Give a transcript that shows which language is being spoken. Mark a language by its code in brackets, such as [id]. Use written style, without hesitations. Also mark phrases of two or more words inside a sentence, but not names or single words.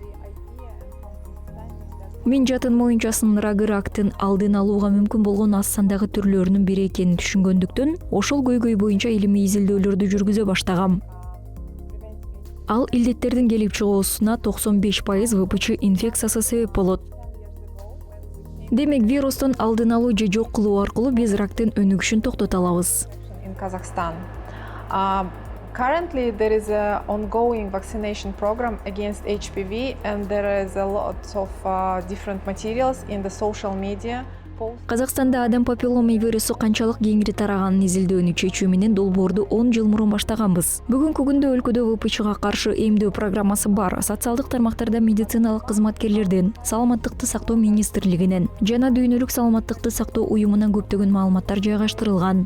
[ky] Мен жатын моюнчасынын рагы рактын алдын алууга мүмкүн болгон аз сандагы түрлөрүнүн бири экенин түшүнгөндүктөн, ошол көйгөй боюнча илимий изилдөөлөрдү жүргүзө баштагам. Ал илдеттердин келип чыгуусуна 95% ВПЧ инфекциясы себеп болот. Демек, вирустун алдын алуу же жок кылуу аркылуу биз рактын өнүгүшүн токтото алабыз. [en] In Kazakhstan. Currently there is an ongoing vaccination program against HPV and there is a lot of different materials in the social media. [ky] Казакстанда адам папиллома вирусу канчалык кеңири тараганын изилдөөнү чечүү менен долбоорду 10 жыл мурун баштаганбыз. Бүгүнкү күндө өлкөдө ВПЧга каршы эмдөө программасы бар. Социалдык тармактарда медициналык кызматкерлерден, саламаттыкты сактоо министрлигинен жана дүйнөлүк саламаттыкты сактоо уюмунан көптөгөн маалыматтар жайгаштырылган.